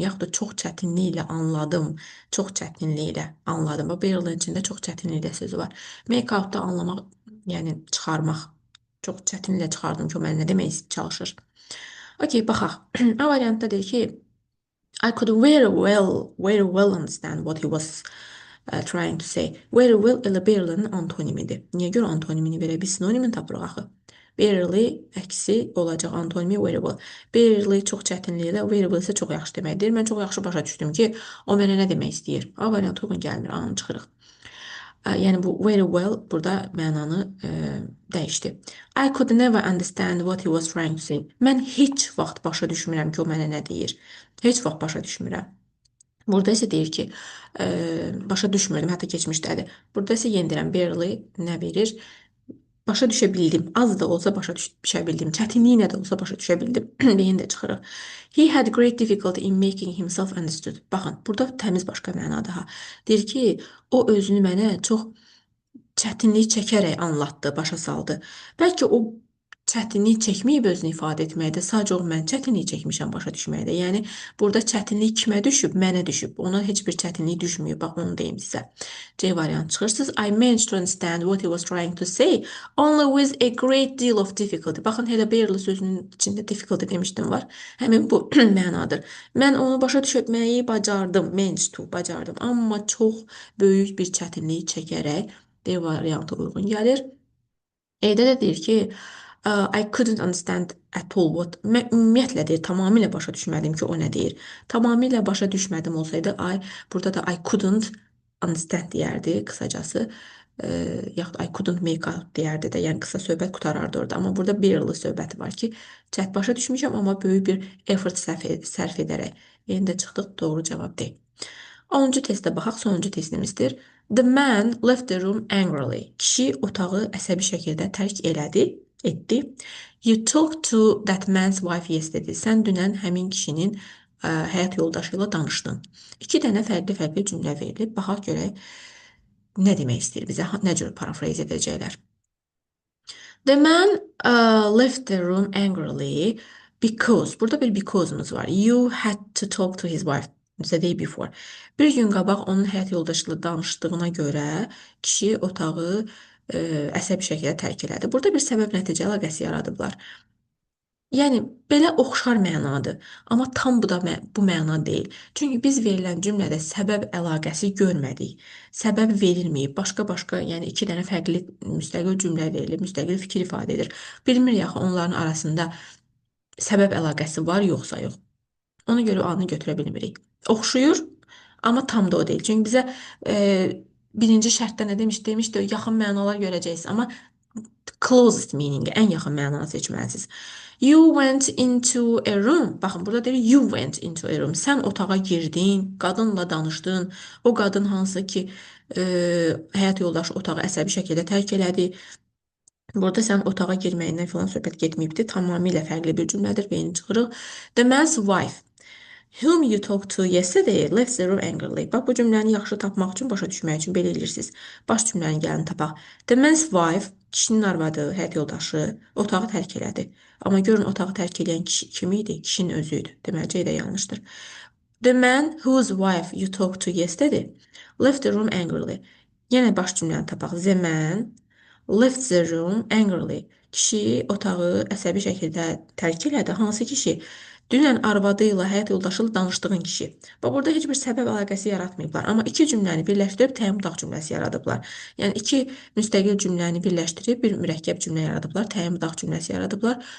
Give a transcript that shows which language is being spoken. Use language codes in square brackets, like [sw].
[az] Yaxud da çox çətinliklə anladım. Çox çətinliklə anladım. Bu barely içində çox çətinliklə sözü var. [en] Make out [az] da anlamaq, yəni çıxarmaq. Çox çətinliklə çıxardım ki, o mənə nə demək çalışır. Okey, baxaq. A variantda deyir ki, [en] I could very well understand what he was trying to say. [az] Very well elə barely-nin antonimidir. Niyə görə antonimini verə? Biz sinonimin tapırıq axı. Barely əksi olacaq antonimi very well. Barely çox çətinliklə, very well isə çox yaxşı deməkdir. Mən çox yaxşı başa düşdüm ki, o mənə nə demək istəyir. A variantı uyğun gəlmir, anı çıxırıq. Yəni bu very well burada mənanı dəyişdi. [en] I could never understand what he was trying to say. [az] Mən heç vaxt başa düşmürəm ki, o mənə nə deyir. Heç vaxt başa düşmürəm. Burada isə deyir ki, başa düşmürdüm, hətta keçmişdədir. Burada isə yenə deyirəm, barely nə verir? Başa düşə bildim. Az da olsa başa düşə bildim. Çətinliklə də olsa başa düşə bildim. Beyin də çıxırıq. [en] He had great difficulty in making himself understood. [az] Baxın, burada təmiz başqa məna daha. Deyir ki, o özünü mənə çox çətinlik çəkərək anlatdı, başa saldı. Bəlkə o çətinlik çəkməyib özünü ifadə etməkdə, sadəcə o mən çətinlik çəkmişəm başa düşməkdə. Yəni burada çətinlik kimə düşüb? Mənə düşüb. Ona heç bir çətinlik düşmüyor. Bax onu deyim sizə. C variantı çıxırsınız. [en] I managed to understand what he was trying to say only with a great deal of difficulty. [az] Baxın, elə barely sözünün içində difficulty demişdim var. Həmin bu mənadır. Mən onu başa düşməyi bacardım. Managed to, bacardım. Amma çox böyük bir çətinlik çəkərək D variantı uyğun gəlir. E'də də deyir ki, [en] I couldn't understand at all what. [az] Mən ümumiyyətlə deyir, tamamilə başa düşmədim ki, o nə deyir. Tamamilə başa düşmədim olsaydı, burada da [en] I couldn't understand [az] deyərdi qısacası. Yaxud [en] I couldn't make out [az] deyərdi də, yəni qısa söhbət qutarardı orada. Amma burada barely söhbəti var ki, çət başa düşmüşəm, amma böyük bir effort sərf edərək. Yenə də çıxdıq, doğru cavab deyil. 10-cu testə baxaq, sonuncu testimizdir. [en] The man left the room angrily. [az] Kişi otağı əsəbi şəkildə tərk etdi. [en] You talked to that man's wife yesterday. [az] Sən dünən həmin kişinin həyat yoldaşı ilə danışdın. 2 dənə fərqli cümlə verilib. Baxaq görək nə demək istəyir bizə, nə cür parafraze edəcəklər. [en] The man left the room angrily because, [az] burada bir because'umuz var. [en] You had to talk to his wife the day before. [az] Bir gün qabaq onun həyat yoldaşı ilə danışdığına görə kişi otağı əsəbi şəkildə tərk elədi. Burada bir səbəb-nəticə əlaqəsi yaradıblar. Yəni, belə oxşar mənadır. Amma tam bu məna deyil. Çünki biz verilən cümlədə səbəb əlaqəsi görmədik. Səbəb verilməyib. Başqa, yəni 2 dənə fərqli müstəqil cümlə verilib, müstəqil fikir ifadə edir. Bilmirik axı onların arasında səbəb əlaqəsi var, yoxsa yox. Ona görə A-nı götürə bilmirik. Oxşuyur, amma tam da o deyil. Çünki bizə birinci şərtdə nə demişdi, yaxın mənalar görəcəksiniz. Amma [en] closest meaning, [az] ən yaxın mənanı seçməlisiniz. [en] You went into a room. [az] Baxın, burada deyir [en] you went into a room. [az] Sən otağa girdin, qadınla danışdın. O qadın hansı ki həyat yoldaşı otağı əsəbi şəkildə tərk elədi. Burada sən otağa girməyindən filan söhbət getməyibdi. Tamamilə fərqli bir cümlədir. Beyni çıxırıq. [en] The man's wife whom you talked to yesterday left the room angrily. [az] Bax, bu cümləni yaxşı tapmaq üçün, başa düşmək üçün belə edirsiniz. Baş cümlənin gəlin tapaq. [en] The man's wife, [az] kişinin arvadı, həyat yoldaşı, otağı tərk elədi. Amma görün, otağı tərk edən kişi kim idi? Kişinin özü idi. Deməli, C də yanlışdır. [en] The man whose wife you talked to yesterday left the room angrily. [az] Yenə baş cümləni tapaq. [en] The man left the room angrily. [az] Kişi otağı əsəbi şəkildə tərk elədi. Hansı kişi? Dünən arvadı ilə, həyat yoldaşı ilə danışdığın kişi. Və burada heç bir səbəb əlaqəsi yaratmayıblar. Amma iki cümləni birləşdirib təyin-müdaq cümləsi yaradıblar. Yəni iki müstəqil cümləni birləşdirib bir mürəkkəb cümlə yaradıblar, təyin-müdaq cümləsi yaradıblar.